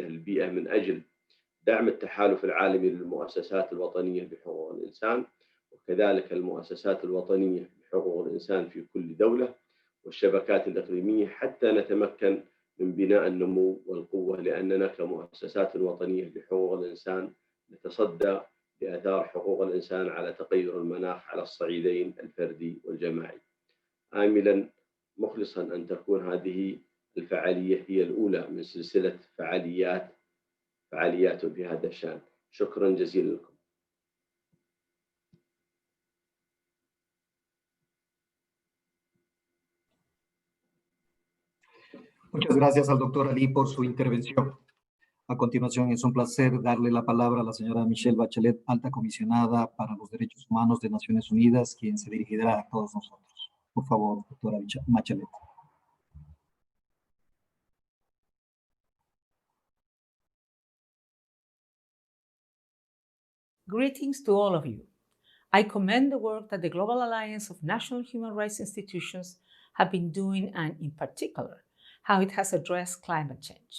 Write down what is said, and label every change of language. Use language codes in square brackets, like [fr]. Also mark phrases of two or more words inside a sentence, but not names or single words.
[ar] للبيئة، من أجل دعم التحالف العالمي للمؤسسات الوطنية لحقوق الإنسان، وكذلك المؤسسات الوطنية لحقوق الإنسان في كل دولة والشبكات الإقليمية، حتى نتمكن من بناء النمو والقوة، لأننا كمؤسسات وطنية لحقوق الإنسان نتصدى لآثار حقوق الإنسان على تغير المناخ على الصعيدين الفردي والجماعي. آملا مخلصا أن تكون هذه الفعالية هي الأولى من سلسلة فعاليات في هذا الشأن. شكرا جزيلا لكم. [es] Muchas gracias al doctor Ali por su intervención. A continuación, es un placer darle la palabra a la señora Michelle Bachelet, alta comisionada para los Derechos Humanos de Naciones Unidas, quien se dirigirá a todos nosotros. Por favor, doctora Bachelet. [en] Greetings to all of you. I commend the work that the Global Alliance of National Human Rights Institutions have been doing, and in particular, how it has addressed climate change.